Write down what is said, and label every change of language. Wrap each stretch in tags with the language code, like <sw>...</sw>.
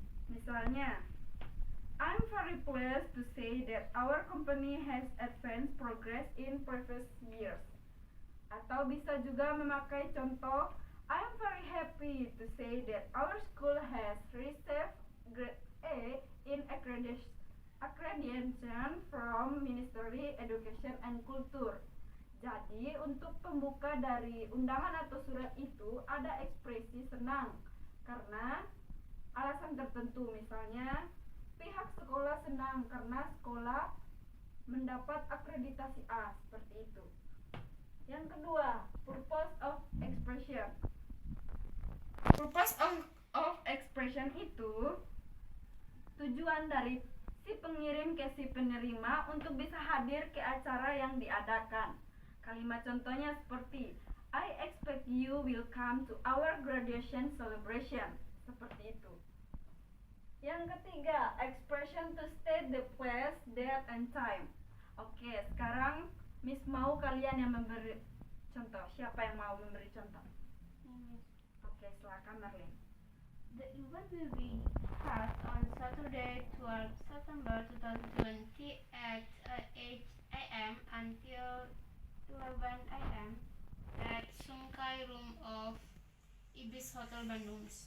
<id>Misalnya,</id> <en>I'm very pleased to say that our company has advanced progress in previous years.</en> <id>Atau bisa juga memakai contoh,</id> <en>I'm very happy to say that our school has received grade A in accreditation from Ministry Education and Culture.</en> <id>Jadi untuk pembuka dari undangan atau surat itu ada ekspresi senang karena alasan tertentu, misalnya pihak sekolah senang karena sekolah mendapat akreditasi A, seperti itu. Yang kedua,</id> <en>purpose of expression. Purpose of expression</en> <id>itu tujuan dari si pengirim ke si penerima untuk bisa hadir ke acara yang diadakan. Kalimat contohnya seperti</id> <en>I expect you will come to our graduation celebration.</en> <id>Seperti itu. Yang ketiga,</id> <en>expression to state the place, date, and time.</en> <id>Oke, sekarang Miss mau kalian yang memberi contoh. Siapa yang mau memberi contoh? Oke, silakan Marlene.</id> <en>The event will be held on Saturday, 12 September 2020 at 8 a.m. until 11 a.m. at Sungkai Room of Ibis Hotel Bandung.</en>